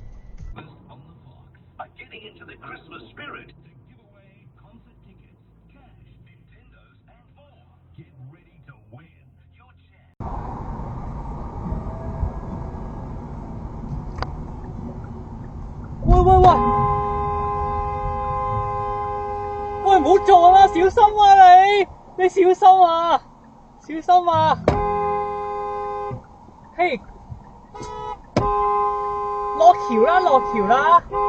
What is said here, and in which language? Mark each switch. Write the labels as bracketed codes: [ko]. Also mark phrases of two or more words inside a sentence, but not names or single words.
[en] On the block are getting into the Christmas spirit to give away concert tickets, cash, Nintendos, and more. Get ready to win your chance. [yue] 喂！喂，唔好撞啦，小心啊你小心啊，小心啊！嘿，落橋啦！